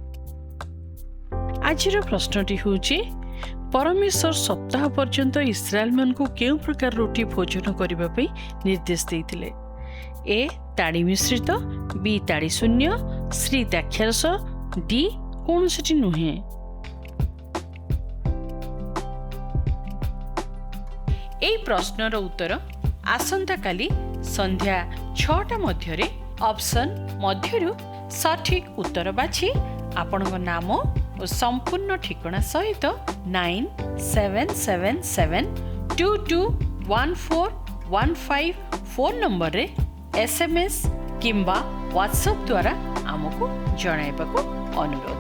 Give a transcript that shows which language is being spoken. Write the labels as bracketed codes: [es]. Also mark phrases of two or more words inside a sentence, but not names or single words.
[or] ଆଜିର ପ୍ରଶ୍ନଟି ହେଉଛି ପରମେଶ୍ୱର ସପ୍ତାହ ପର୍ଯ୍ୟନ୍ତ ଇସ୍ରାଏଲମାନଙ୍କୁ କେଉଁ ପ୍ରକାର ରୁଟି ଭୋଜନ କରିବା ପାଇଁ ନିର୍ଦ୍ଦେଶ ଦେଇଥିଲେ? ଏ ତାଡ଼ି ମିଶ୍ରିତ, ବି ତାଡ଼ି ଶୂନ୍ୟ, ସି ଦ୍ରାକ୍ଷାରସ, ଡି କୌଣସିଟି ନୁହେଁ। ଏହି ପ୍ରଶ୍ନର ଉତ୍ତର ଆସନ୍ତାକାଲି ସନ୍ଧ୍ୟା 6ଟା ମଧ୍ୟରେ অপশন ମଧ୍ୟରୁ ସଠିକ ଉତ୍ତର ବାଛି ଆପଣଙ୍କ ନାମ ଓ ସମ୍ପୂର୍ଣ୍ଣ ଠିକଣା ସହିତ 9777221415 ଫୋନ୍ ନମ୍ବରରେ SMS କିମ୍ବା ହ୍ୱାଟ୍ସଆପ୍ ଦ୍ୱାରା ଆମକୁ ଜଣାଇବାକୁ ଅନୁରୋଧ।